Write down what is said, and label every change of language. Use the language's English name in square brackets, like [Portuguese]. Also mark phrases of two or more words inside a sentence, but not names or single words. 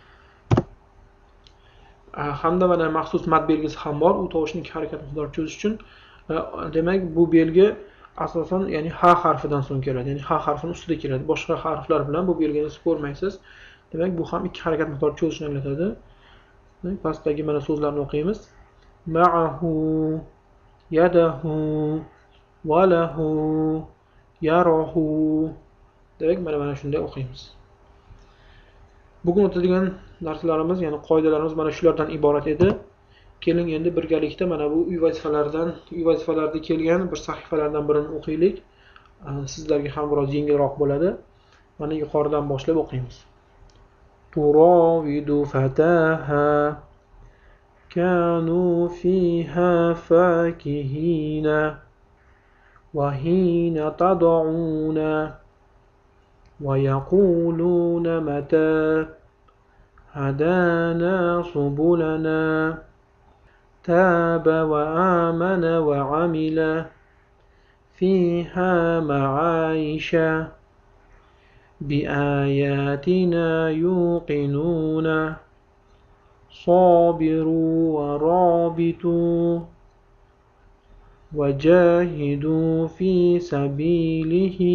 [Uzbek] Hamda mana maxsus mad belgisi ham bor. U tovushni ikki harakat miqdorini cho'zish uchun. Demak, bu belgi asosan ya'ni ha harfidan so'ng keladi. Ya'ni ha harfining ustida keladi. Boshqa harflar bilan bu belgini siz ko'rmaysiz. Demak, bu ham ikki harakat miqdorini cho'zishni anglatadi. Pastdagi mana so'zlarni o'qiymiz. [Arabic] معه، يده، وله، يره. [Uzbek] Demak, mana shunday o'qiymiz. Bugun o'tadigan darslarimiz, ya'ni qoidalarimiz mana shulardan iborat edi. Keling endi birgalikda mana bu uy vazifalarida kelgan bir sahifalardan birini o'qiylik. Sizlarga ham biroz yengilroq bo'ladi. Mana yuqoridan boshlab o'qiymiz. [Arabic] تراود فتح كانوا فيها فاكهين وحين تدعون ويقولون متى هدانا سبلنا تاب وآمن وعمل فيها معايش بآياتنا يوقنون صابروا ورابطوا وجاهدوا في سبيله